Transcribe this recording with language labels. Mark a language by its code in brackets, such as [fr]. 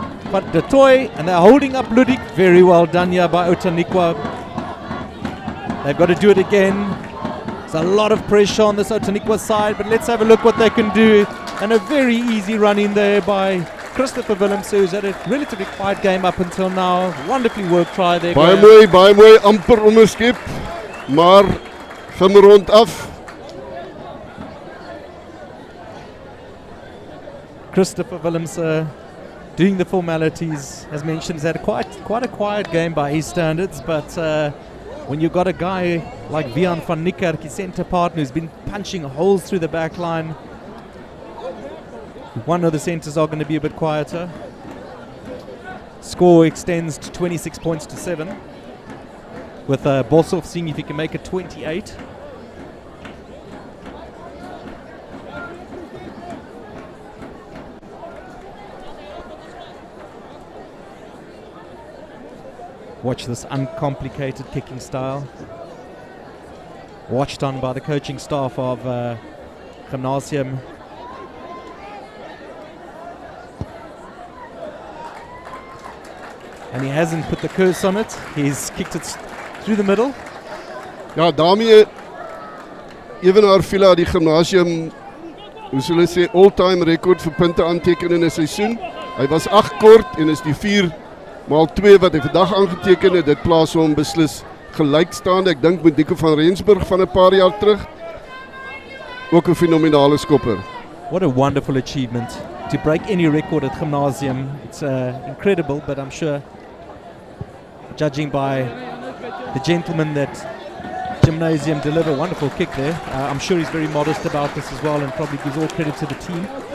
[en] But the toy, and they're holding up Ludik. Very well done here by Outeniqua. They've got to do it again. There's a lot of pressure on this Outeniqua side, but let's have a look what they can do. And a very easy run in there by Christopher Willems, who's had a relatively quiet game up until now. Wonderfully worked try there. [af] Baie mooi, amper onderskep, maar gaan rond af. [en] Christopher Willems doing the formalities, as mentioned, has had quite a quiet game by his standards, but when you've got a guy like Vian van Niekerk, his centre partner, who's been punching holes through the back line, one of the centres are going to be a bit quieter. Score extends to 26 points to 7, with Bosov seeing if he can make it 28. Watch this uncomplicated kicking style. Watched on by the coaching staff of Gymnasium. And he hasn't put the curse on it. He's kicked it through the middle. [af] Ja, daarmee ewenaar Villa die Gymnasium hoe hulle sê, all-time rekord vir punte aanteken in 'n seisoen. Hy was 8 kort en is die 4x2 wat hy vandag aangeteken het. Dit plaas hom beslis gelykstaande. Ek dink met Nico van Rensburg van 'n paar jaar terug. Ook 'n fenominale skopper. [en] What a wonderful achievement to break any record at Gymnasium. It's incredible, but I'm sure, judging by the gentleman that Gymnasium deliver, wonderful kick there. I'm sure he's very modest about this as well and probably gives all credit to the team.